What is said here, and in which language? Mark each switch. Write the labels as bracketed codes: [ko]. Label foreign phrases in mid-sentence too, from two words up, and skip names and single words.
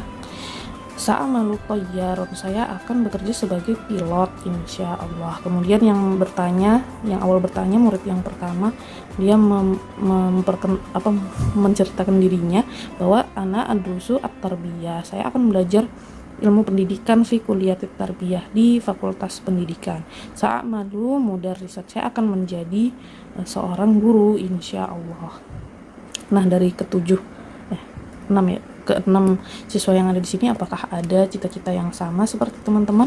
[ar] سأعمل طيارا, [id] saya akan bekerja sebagai pilot [ar] إن شاء الله. [id] Kemudian yang awal bertanya murid yang pertama, dia menceritakan dirinya bahwa [ar] أنا أدرس التربية, [id] saya akan belajar ilmu pendidikan [ar] في كلية التربية, [id] di fakultas pendidikan. [ar] سأعمل مدرسة, [id] saya akan menjadi seorang guru [ar] إن شاء الله. [id] Nah, dari keenam siswa yang ada di sini, apakah ada cita-cita yang sama seperti teman-teman?